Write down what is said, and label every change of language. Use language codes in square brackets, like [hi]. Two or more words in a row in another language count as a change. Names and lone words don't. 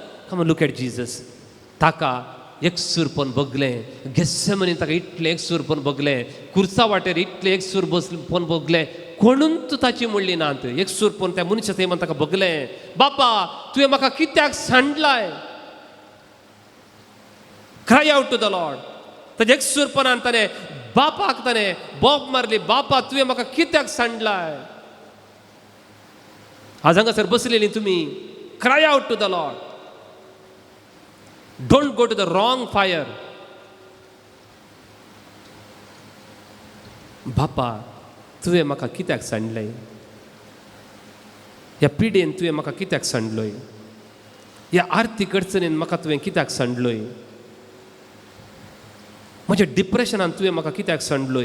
[en] come look at Jesus. [kok] ताका एकसूरपण भोगलें. गेसेमनी ताका इतलें एकसूरपण भोगलें. कुर्सा वाटेर इतलें एकसूरपण भोगलें. कोणूच ताची म्हणली नात. एकसूरपण त्या मनशा थंय ताका भोगलें. बापा, तुवें म्हाका कित्याक सांडलाय? [en] cry out to the Lord. [kok] ताच्या एकसूरपणान ताणें बापाक ताणें बोब मारली. बापा, तुवें म्हाका कित्याक सांडलाय? आज हांगासर बसलेलीं तुमी, [en] cry out to the Lord. don't go to the wrong fire. [kok] बापा, तुवें म्हाका कित्याक सांडलें? ह्या पिडेन तुवें म्हाका कित्याक सांडलोय? ह्या आर्थीक अडचणीन म्हाका तुवें कित्याक सांडलोय? म्हज्या डिप्रेशनान तुवें म्हाका कित्याक सांडलोय?